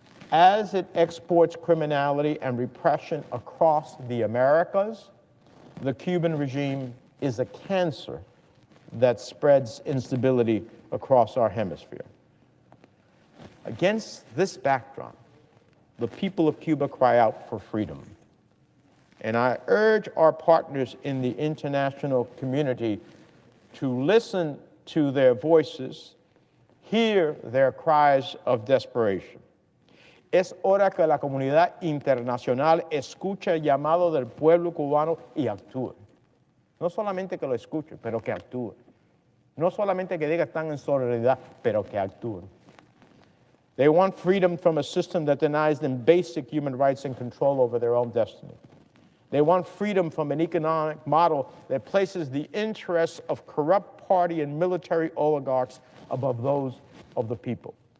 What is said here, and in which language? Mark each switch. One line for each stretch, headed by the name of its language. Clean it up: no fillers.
English: As it exports criminality and repression across the Americas, the Cuban regime is a cancer that spreads instability across our hemisphere. Against this backdrop, the people of Cuba cry out for freedom. And I urge our partners in the international community to listen to their voices, hear their cries of desperation.
Spanish: Es hora que la comunidad internacional escuche el llamado del pueblo cubano y actúe. No solamente que lo escuche, pero que actúe. No solamente que diga están en solidaridad, pero que actúen.
English: They want freedom from a system that denies them basic human rights and control over their own destiny. They want freedom from an economic model that places the interests of corrupt party and military oligarchs above those of the people.